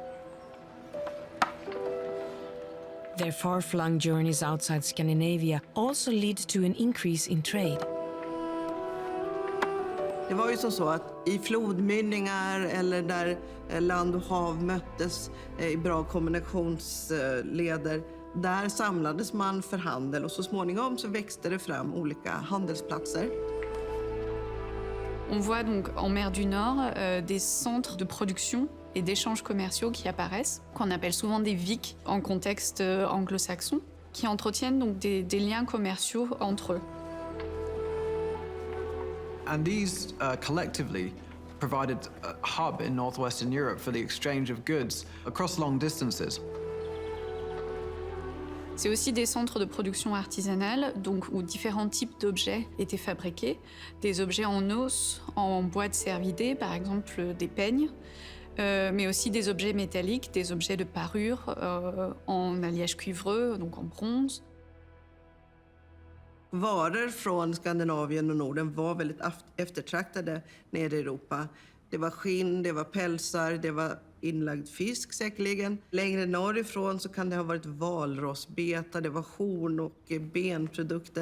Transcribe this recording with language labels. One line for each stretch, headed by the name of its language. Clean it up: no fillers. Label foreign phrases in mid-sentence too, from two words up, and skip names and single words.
English: Their far-flung journeys outside Scandinavia also lead to an increase in trade.
Swedish: Det var ju som så att i flodmynningar eller där land och hav möttes i bra kombinationsleder, där samlades man för handel och så småningom så växte det fram olika handelsplatser.
French: On voit donc en mer du Nord des centres de production et d'échanges commerciaux qui apparaissent, qu'on appelle souvent des VIC en contexte anglo-saxon, qui entretiennent donc des liens commerciaux entre eux.
English: And these collectively provided a hub in northwestern Europe for the exchange of goods across long distances.
French: C'est aussi des centres de production artisanale, donc où différents types d'objets étaient fabriqués. Des objets en os, en bois de cervidé, par exemple des peignes, mais aussi des objets métalliques, des objets de parure en alliage cuivreux, donc en bronze.
Swedish: Varor från Skandinavien och Norden var väldigt eftertraktade nere i Europa. Det var skinn, det var pälsar, det var inlagd fisk säkerligen. Längre norrifrån så kan det ha varit valrossbeta, det var horn och benprodukter.